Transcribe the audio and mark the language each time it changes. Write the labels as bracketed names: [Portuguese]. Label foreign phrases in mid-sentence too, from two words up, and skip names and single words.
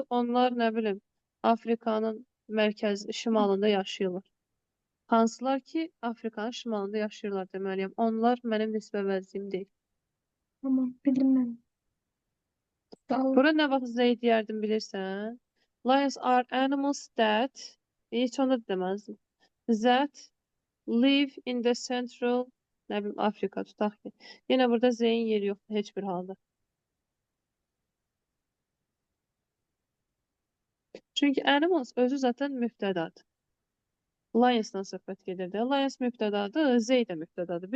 [Azerbaijani] Onlar nə bilim Afrikanın mərkəz şimalında yaşayırlar. Hansılar ki Afrikanın şimalında yaşayırlar deməliyəm. Onlar mənim nisbə vəziyim deyil. Tamam, bildim mən. Sağ ol. Bura nə vaxt zey deyərdim bilirsən? [English] Lions are animals that [Azerbaijani] heç onu da deməzdim. [English] That live in the central [Azerbaijani] nə bilim Afrika tutaq ki. Yenə burada zeyin yeri yoxdur heç bir halda. Çünki animals özü zaten mübtədadır. Lions'dan söhbət gedir də. Lions mübtədadır, zey də mübtədadır.